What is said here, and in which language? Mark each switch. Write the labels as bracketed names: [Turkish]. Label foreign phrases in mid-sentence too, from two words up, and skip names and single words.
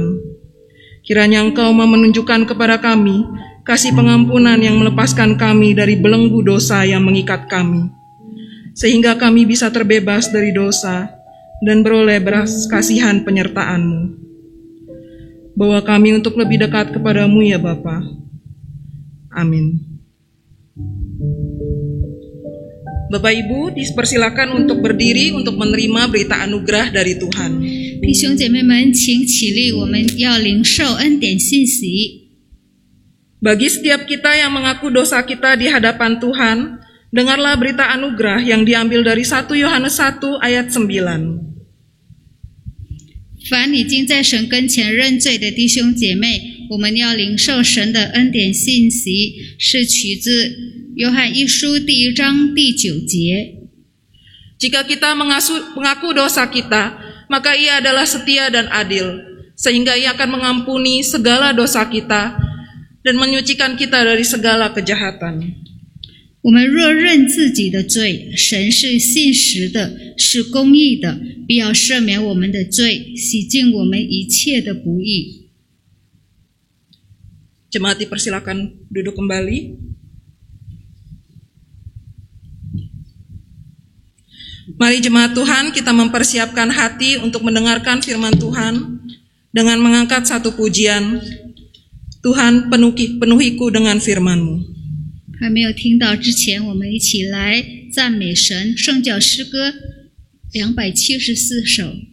[Indonesian] Kiranya Engkau mau menunjukkan kepada kami kasih pengampunan yang melepaskan kami dari belenggu dosa yang mengikat kami, sehingga kami bisa terbebas dari dosa dan beroleh belas kasihan penyertaan-Mu. Bawa kami untuk lebih dekat kepada-Mu ya Bapa. Amin. Bapak Ibu, dipersilakan untuk berdiri untuk menerima berita anugerah dari Tuhan. [Chinese] 弟兄姐妹们，请起立，我们要领受恩典信息。 [Indonesian] Bagi setiap kita yang mengaku dosa kita di hadapan Tuhan, dengarlah berita anugerah yang diambil dari 1 Yohanes 1 ayat 9. [Chinese] 凡已经在神跟前认罪的弟兄姐妹，我们要领受神的恩典信息，是取自约翰一书第1章第9节。 [Indonesian] Jika kita mengaku dosa kita, maka Ia adalah setia dan adil, sehingga Ia akan mengampuni segala dosa kita dan menyucikan kita dari segala kejahatan. [Chinese] 我们若认自己的罪，神是信实的，是公义的，必要赦免我们的罪，洗净我们一切的不义。 [Indonesian] Jemaat dipersilakan duduk kembali. Mari jemaat Tuhan, kita mempersiapkan hati untuk mendengarkan firman Tuhan dengan mengangkat satu pujian. Tuhan, penuhiku dengan firman-Mu. [Chinese] 还没有听到之前，我们一起来赞美神，圣教诗歌274首。